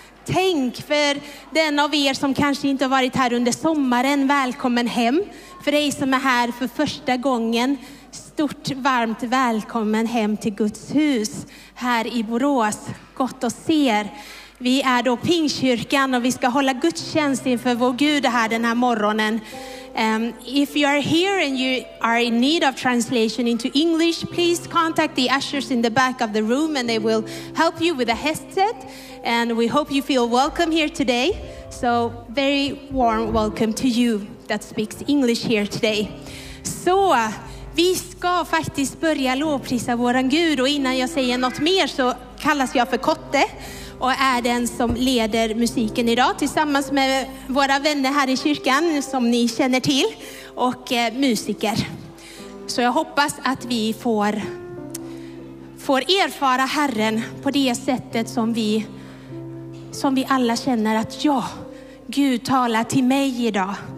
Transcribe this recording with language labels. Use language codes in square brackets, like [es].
[sv] Tänk för den av er som kanske inte har varit här under sommaren, välkommen hem. För dig som är här för första gången, stort varmt välkommen hem till Guds hus här i Borås. Gott att se er. Vi är då Pingstkyrkan och vi ska hålla gudstjänst inför vår Gud här den här morgonen. [en] If you are here and you are in need of translation into English, please contact the ushers in the back of the room and they will help you with a headset. And we hope you feel welcome here today. So very warm welcome to you that speaks English here today. [sv] Så, vi ska faktiskt börja lovprisa våran Gud. Och innan jag säger något mer så kallas jag för Kotte. Och är den som leder musiken idag tillsammans med våra vänner här i kyrkan som ni känner till. Och musiker. Så jag hoppas att vi får erfara Herren på det sättet som vi alla känner att ja, Gud talar till mig idag.